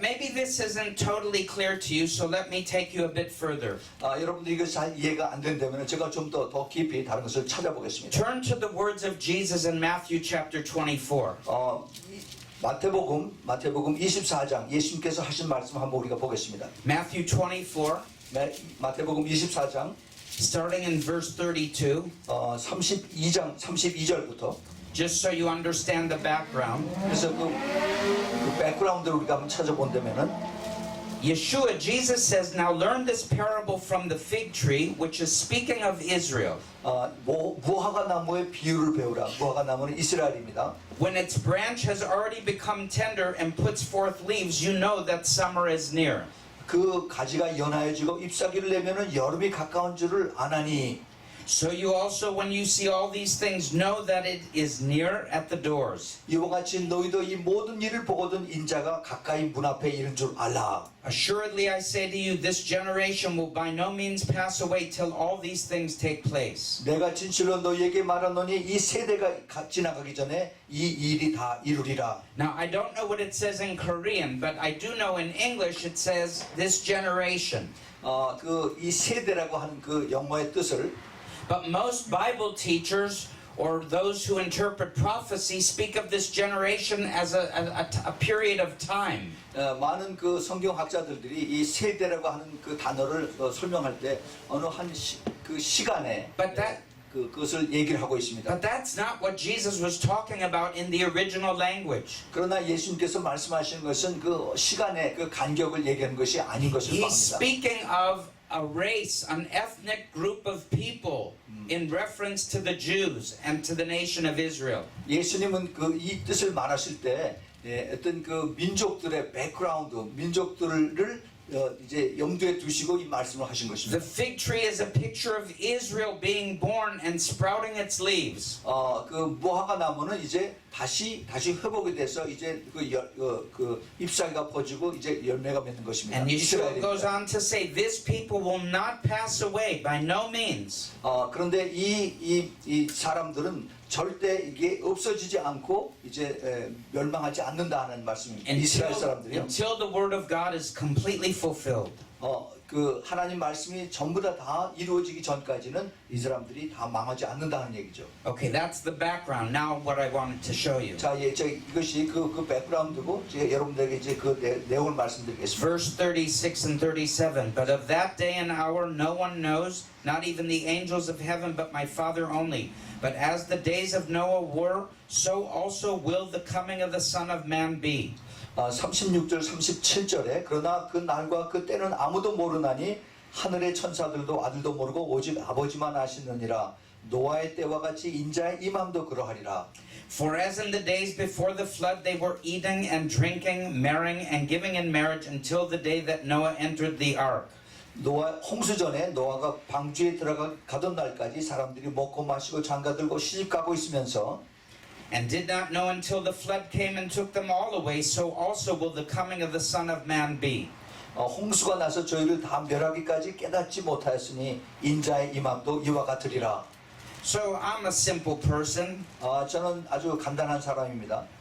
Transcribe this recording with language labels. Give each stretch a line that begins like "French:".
English: But maybe this isn't totally clear to you, so let me take you a bit further.
Korean: 여러분들 이거 잘 이해가 안 된다면 제가 좀 더 깊이 다른 것을 찾아보겠습니다.
English: Turn to the words of Jesus in Matthew chapter 24.
Korean: 마태복음 24장 예수님께서 하신 말씀 한번 우리가 보겠습니다.
English: Matthew 24,
Korean: 마태복음 24장
English: starting in verse 32.
Korean: 32절부터
English: Just so you understand the background.
Korean: 그래서 그 백그라운드를 우리가 한번 찾아본다면은
English: Yeshua, Jesus says, now learn this parable from the fig tree, which is speaking of Israel.
Korean: 무화과 나무의 비유를 배우라. 무화과 나무는 이스라엘입니다.
English: When its branch has already become tender and puts forth leaves, you know that summer is near.
Korean: 그 가지가 연하여지고 잎사귀를 내면은 여름이 가까운 줄을 아나니.
English: So you also, when you see all these things, know that it is near at the doors.
Korean: 이와 같이 너희도 이 모든 일을 보거든 인자가 가까이 문 앞에 이른 줄 알라.
English: Assuredly I say to you, this generation will by no means pass away till all these things take place.
Korean: 내가 진실로 너희에게 말하노니 이 세대가 지나가기 전에 이 일이 다 이루리라.
English: Now I don't know what it says in Korean, but I do know in English it says this generation.
Korean: 그 이 세대라고 하는 그 영어의 뜻을
English: But most Bible teachers or those who interpret prophecy speak of this generation as a period of time.
Korean: 많은 그 성경학자들이 이 세대라고 하는 그 단어를 설명할 때 어느 그 시간에
English: But that
Korean: 그것을 얘기를 하고 있습니다.
English: But that's not what Jesus was talking about in the original language.
Korean: 그러나 예수님께서 말씀하시는 것은 그 시간의 그 간격을 얘기하는 것이 아닌 것을
English: He's
Korean: 봅니다.
English: speaking of a race, an ethnic group of people in reference to the Jews and to the nation of Israel.
Korean: 예수님은 그 이 뜻을 말하실 때 어떤 그 민족들의 백그라운드, 민족들을 이제 염두에 두시고 이 말씀을 하신 것입니다.
English: The fig tree is a picture of Israel being born and sprouting its leaves.
Korean: 그 무화과 나무는 이제 다시 회복이 돼서 이제 그 잎사귀가 퍼지고 이제 열매가 맺는 것입니다.
English: And Yeshua goes
Korean: 이스라엘입니다.
English: on to say, this people will not pass away by no means.
Korean: 그런데 이 사람들은 절대 이게 없어지지 않고 이제 멸망하지 않는다는 말씀입니다. 이스라엘 사람들이요.
English: Until the word of God is completely fulfilled.
Korean: 그 하나님 말씀이 전부 다 이루어지기 전까지는 이 사람들이 다 망하지 않는다는 얘기죠.
English: Okay, that's the background. Now what I wanted to show you.
Korean: 자, 이것이 그 백그라운드고 제가 여러분들에게 이제 그 내용을 말씀드리겠습니다.
English: Verse 36 and 37. But of that day and hour no one knows, not even the angels of heaven, but my Father only. But as the days of Noah were, so also will the coming of the Son of Man be.
Korean: 36절 37절에 그러나 그 날과 그 때는 아무도 모르나니 하늘의 천사들도 아들도 모르고 오직 아버지만 아시느니라. 노아의 때와 같이 인자의 임함도 그러하리라.
English: For as in the days before the flood they were eating and drinking, marrying and giving in marriage until the day that Noah entered the ark.
Korean: 노아 홍수 전에 노아가 방주에 들어가던 날까지 사람들이 먹고 마시고 장가들고 시집가고 있으면서
English: And did not know until the flood came and took them all away, so also will the coming of the Son of Man be.
Korean: 홍수가 나서 저희를 다 멸하기까지 깨닫지 못하였으니 인자의 임함도 이와 같으리라.
English: So I'm a simple person.
Korean: 저는 아주 간단한 사람입니다.